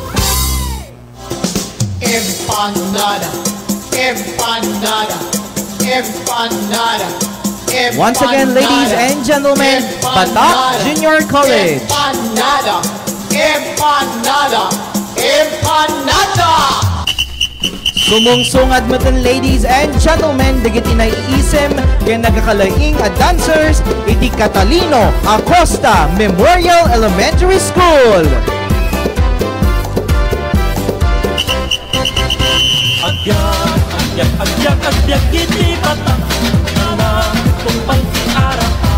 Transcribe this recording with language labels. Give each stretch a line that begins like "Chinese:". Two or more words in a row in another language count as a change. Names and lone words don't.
Spanish: Empanada, empanada, empanada, empanada.
English: Once again, ladies and gentlemen, Batak Junior College.
Spanish: Empanada, empanada, empanada.
Iloko: Sumungsungad mo din,
English: ladies and gentlemen,
Iloko: dagiti na iisem kaya nagkakalaing at dancers, iti Catalino Acosta Memorial Elementary School. Agyak iti Batak na tumpang ti arap.